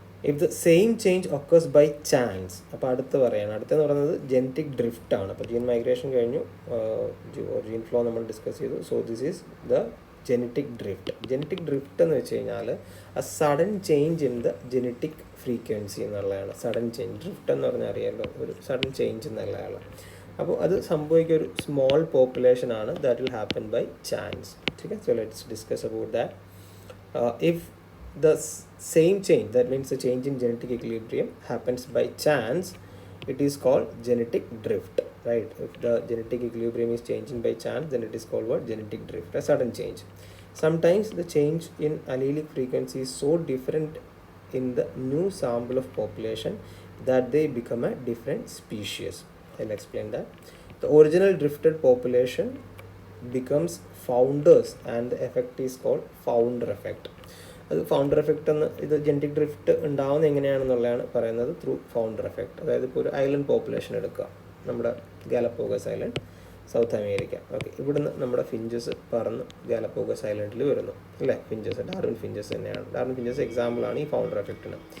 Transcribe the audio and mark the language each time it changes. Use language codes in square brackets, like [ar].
[en] If the same change occurs by chance, [ml] അപ്പോൾ അടുത്തെന്ന് പറയുന്നത് ജനറ്റിക് ഡ്രിഫ്റ്റ് ആണ്. അപ്പോൾ ജീൻ മൈഗ്രേഷൻ കഴിഞ്ഞു, ജീൻ ഫ്ലോ നമ്മൾ ഡിസ്കസ് ചെയ്തു. So this is the genetic drift. Genetic drift എന്ന് വെച്ച് കഴിഞ്ഞാൽ [en] a sudden change in the genetic frequency [ml] എന്നുള്ളതാണ് സഡൻ ചേഞ്ച്. ഡ്രിഫ്റ്റ് എന്ന് പറഞ്ഞാൽ അറിയാമല്ലോ, ഒരു സഡൻ ചേഞ്ച് എന്നുള്ളതാണ്. അപ്പോൾ അത് സംഭവിക്കുക ഒരു സ്മോൾ പോപ്പുലേഷൻ ആണ്, [en] That will happen by chance. Okay, so let's discuss about that. If the same change, that means the change in genetic equilibrium happens by chance, it is called genetic drift, right? If the genetic equilibrium is changing by chance, then it is called what? Genetic drift, a sudden change. Sometimes the change in allelic frequency is so different in the new sample of population that they become a different species. I'll explain that. The original drifted population becomes founders and the effect is called founder effect. [ml] അത് founder effect എന്ന്, ഇത് genetic drift ഉണ്ടാവുന്നത് എങ്ങനെയാണെന്നുള്ളതാണ് പറയുന്നത് through founder effect. അതായത് ഇപ്പോൾ ഒരു island population എടുക്കുക, നമ്മുടെ ഗാലപ്പോഗസ് ഐലൻഡ്, സൗത്ത് അമേരിക്ക. ഓക്കെ, ഇവിടുന്ന് നമ്മുടെ ഫിഞ്ചസ് പറന്ന് ഗാലപ്പോഗസ് ഐലൻഡിൽ വരുന്നു അല്ലേ. ഫിഞ്ചസ്, ഡാർവിൻ ഫിഞ്ചസ് തന്നെയാണ്. ഡാർവിൻ ഫിഞ്ചസ് എക്സാമ്പിളാണ് ഈ ഫൗണ്ടർ എഫക്റ്റിന്.